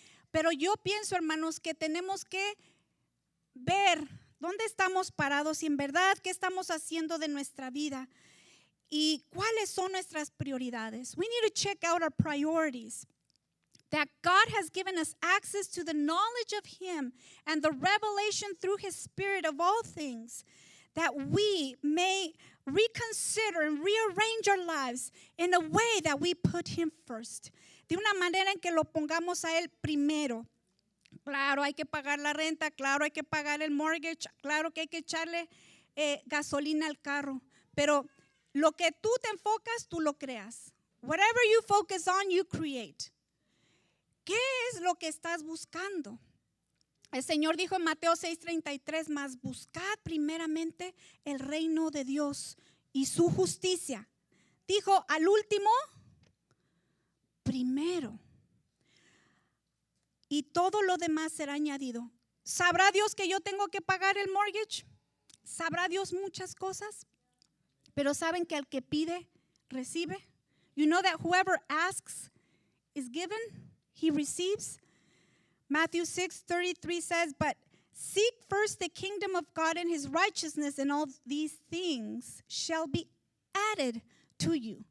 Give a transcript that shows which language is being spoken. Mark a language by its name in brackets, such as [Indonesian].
[Spanish] Pero yo pienso, hermanos, que tenemos que ver dónde estamos parados y en verdad qué estamos haciendo de nuestra vida. ¿Y cuáles son nuestras prioridades? [English] We need to check out our priorities. That God has given us access to the knowledge of Him and the revelation through His Spirit of all things, that we may reconsider and rearrange our lives in a way that we put Him first. [Spanish] De una manera en que lo pongamos a Él primero. Claro, hay que pagar la renta, claro, hay que pagar el mortgage, claro que hay que echarle gasolina al carro, pero lo que tú te enfocas, tú lo creas. [English] Whatever you focus on, you create. [Spanish] ¿Qué es lo que estás buscando? El Señor dijo en Mateo 6:33, mas buscad primeramente el reino de Dios y su justicia. Dijo al último, primero. Y todo lo demás será añadido. ¿Sabrá Dios que yo tengo que pagar el mortgage? ¿Sabrá Dios muchas cosas? Pero saben que al que pide, recibe. [English] You know that whoever asks is given, he receives. Matthew 6:33 says, but seek first the kingdom of God and His righteousness, and all these things shall be added to you.